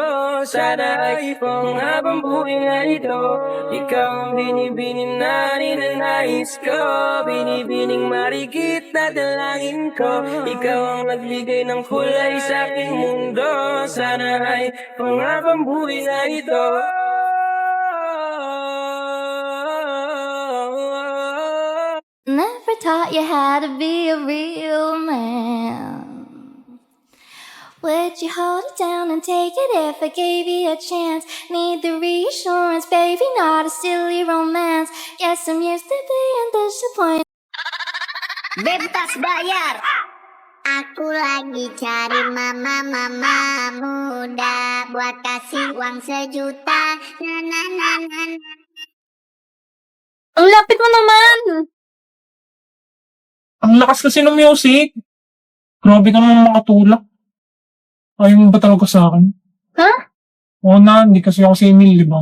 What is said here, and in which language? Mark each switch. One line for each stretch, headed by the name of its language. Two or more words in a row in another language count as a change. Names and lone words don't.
Filipino: Sana ay pang habang buhay nga ito. Ikaw ang binibini na ninanais ko. Binibining marikit na dalangin ko. Ikaw ang nagbigay ng kulay sa aking mundo. Sana ay pang habang buhay nga ito.
English: Never taught you how to be a real man. Would you hold it down and take it if I gave you a chance? Need the reassurance, baby, not a silly romance. Yes, I'm used to being disappointed.
Indonesian: Bebas bayar. Aku lagi cari mama muda buat kasih uang 1 juta.
Filipino: Na. Ang lapit mo naman. Ang lakas kasi ng music. Grabe ka naman makatulak. Ayaw mo ba talaga sa akin? Ha? Oo na, hindi kasi ako si Emil, di ba?